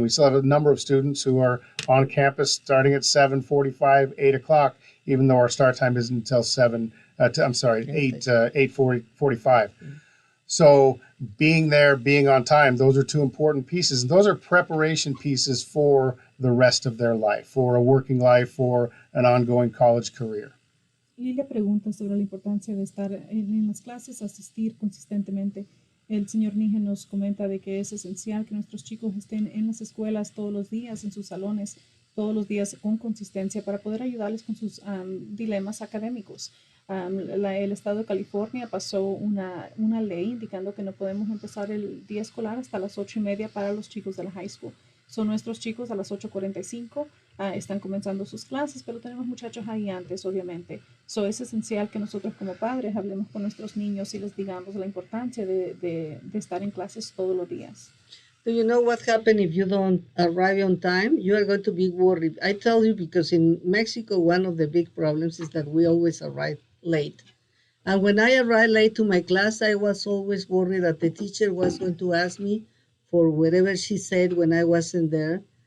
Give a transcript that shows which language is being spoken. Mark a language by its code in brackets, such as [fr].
[en] We still have a number of students who are on campus starting at 7:45, 8 o'clock, even though our start time isn't until 8:45. So being there, being on time, those are two important pieces. And those are preparation pieces for the rest of their life, for a working life, for an ongoing college career. [es] Lilia pregunta sobre la importancia de estar en las clases, asistir consistentemente. El señor Nehen nos comenta de que es esencial que nuestros chicos estén en las escuelas todos los días, en sus salones, todos los días con consistencia para poder ayudarles con sus dilemas académicos. El estado de California pasó una ley indicando que no podemos empezar el día escolar hasta las 8:30 para los chicos de la high school. Son nuestros chicos a las 8:45 están comenzando sus clases, pero tenemos muchachos ahí antes, obviamente. Es esencial que nosotros como padres hablemos con nuestros niños y les digamos la importancia de estar en clases todos los días. [en] Do you know what happens if you don't arrive on time? You are going to be worried. I tell you because in Mexico, one of the big problems is that we always arrive late. And when I arrived late to my class, I was always worried that the teacher was going to ask me for whatever she said when I wasn't there.